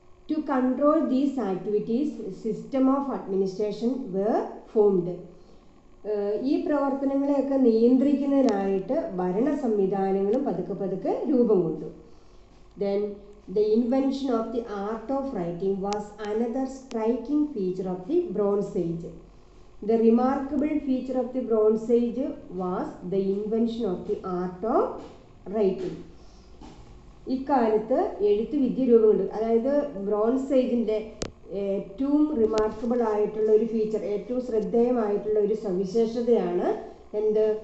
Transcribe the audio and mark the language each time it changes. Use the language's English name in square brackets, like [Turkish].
[English] To control these activities system of administration were formed. [Malayalam] ഈ പ്രവർത്തനങ്ങളെയൊക്കെ നിയന്ത്രിക്കുന്നതിനായിട്ട് ഭരണ സംവിധാനങ്ങളും പതുക്കെ രൂപം കൊണ്ടു. [English] Then the invention of the art of writing was another striking feature of the Bronze Age. The remarkable feature of the Bronze Age was the invention of the art of writing. [Malayalam] ഇക്കാലത്ത് എഴുത്ത് വിദ്യ രൂപം കൊണ്ടു. അതായത് bronze ഏജിൻ്റെ ഏറ്റവും remarkable ആയിട്ടുള്ള ഒരു feature, ഏറ്റവും ശ്രദ്ധേയമായിട്ടുള്ള ഒരു സവിശേഷതയാണ് എന്ത്?